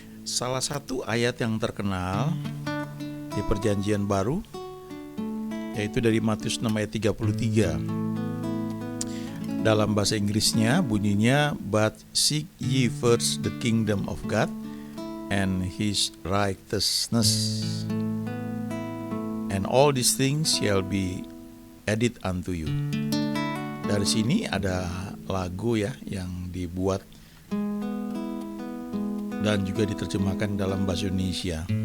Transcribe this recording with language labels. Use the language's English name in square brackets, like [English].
[Indonesian] Salah satu ayat yang terkenal di Perjanjian Baru yaitu dari Matius 6 ayat 33. Dalam bahasa Inggrisnya bunyinya, [English] "But seek ye first the kingdom of God and his righteousness, and all these things shall be added unto you." [Indonesian] Dari sini ada lagu ya yang dibuat dan juga diterjemahkan dalam bahasa Indonesia.